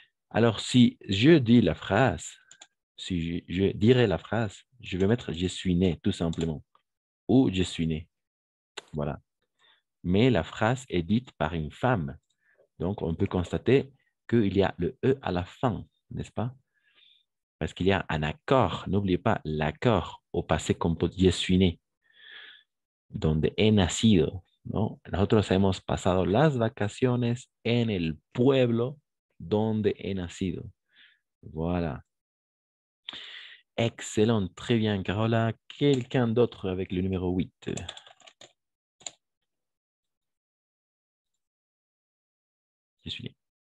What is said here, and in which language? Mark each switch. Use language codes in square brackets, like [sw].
[fr] Alors, si je dis la phrase, si je dirais la phrase, je vais mettre je suis né, tout simplement. Ou je suis né. Voilà. Mais la phrase est dite par une femme. Donc, on peut constater qu'il y a le E à la fin, n'est-ce pas? Parce qu'il y a un accord. N'oubliez pas l'accord au passé composé. Je suis né. [es] Donde he nacido, ¿no? Nosotros hemos pasado las vacaciones en el pueblo donde he nacido. [fr] Voilà. Excellent. Très bien, Carola. Quelqu'un d'autre avec le numéro 8? Je suis né.